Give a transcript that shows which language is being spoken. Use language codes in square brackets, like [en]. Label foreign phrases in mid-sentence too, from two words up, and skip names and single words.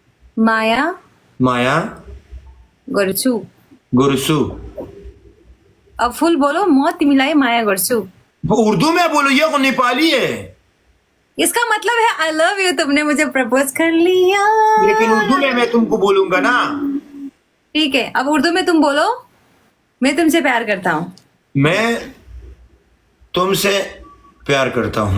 [ne] माया माया गर्छु। गुरसु। [hi] अब फुल बोलो, [ne] म तिमीलाई माया गर्छु। [hi] वो उर्दू में बोलो, ये नेपाली है। इसका मतलब है [en] I love you, [hi] तुमने मुझे प्रपोज कर लिया। लेकिन उर्दू में मैं तुमको बोलूंगा ना। ठीक है, अब उर्दू में तुम बोलो, मैं तुमसे प्यार करता हूँ। मैं तुमसे प्यार करता हूँ,